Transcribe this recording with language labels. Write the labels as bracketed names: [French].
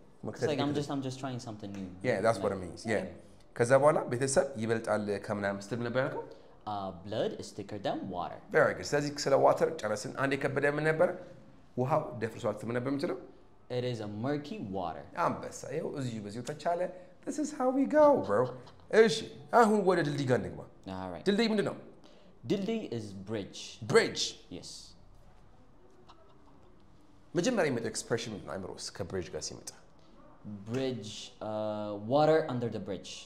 [English] It's like I'm just trying something new. Yeah, that's what it means. Yeah. [Amharic] ከዛ በኋላ ቤተሰብ ይበልጣል ከምናምን ስትል ነበር ያልከው? [English] Blood is thicker than water. Very good. [Amharic] ስለዚህ ስለ ዋተር ጨረስን። አንድ የከበደ ምን ነበረ? ውሃው ደፍርሷል ምን ነበር የምትለው? [English] It is a murky water. [Amharic] አንበሳ ይኸው በዚሁ ተቻለ. [English] This is how we go, bro. [Amharic] እሺ አሁን ወደ ድልድይ ጋር እንግባ። [English] All right. [Amharic] ድልድይ ምንድን ነው? [English] ድልድይ is bridge. Bridge. Yes. [Amharic] መጀመሪያ የሚመጣው ኤክስፕሬሽን ነው አይምሮስ ከብሪጅ ጋር ሲመጣ? [English] Bridge, water under the bridge.